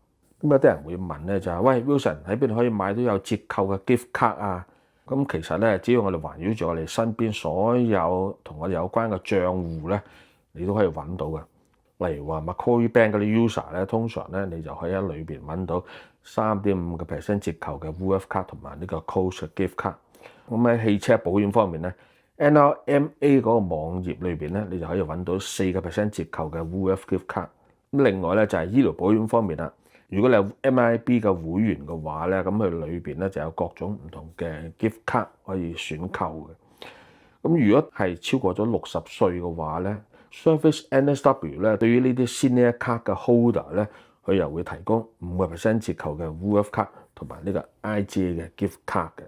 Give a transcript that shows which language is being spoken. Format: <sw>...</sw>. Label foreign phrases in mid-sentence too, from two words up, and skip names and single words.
<yue>咁有啲人會問咧就係：喂 Wilson 喺邊度可以買到有折扣嘅</yue> <en>gift card</en> <yue>啊？咁其實咧，只要我哋環繞住我哋身邊所有同我哋有關嘅賬戶咧，你都可以揾到嘅。例如話 Macquarie Bank 嗰啲 user 咧，通常咧你就可以喺裏邊揾到3.5% 折扣嘅 Woolworths card 同埋呢個 Coles</yue> <en>gift card。</en> <yue>咁喺汽車保險方面咧，NRMA 嗰個網頁裏邊咧，你就可以揾到4% 折扣嘅 Woolworths</yue> <en>gift card。</en> <yue>咁另外咧就係醫療保險方面啦。如果你有 MIB 嘅會員嘅話咧，咁佢裏邊咧就有各種唔同嘅</yue> <en>gift card</en> <yue>可以選購嘅。咁如果係超過咗60歲嘅話咧，Service NSW 咧對於呢啲</yue> <en>senior card</en> <yue>嘅 holder 咧，佢又會提供5% 折扣嘅 Woolworths card 同埋呢個 IGA 嘅</yue> <en>gift card</en> <yue>嘅。</yue>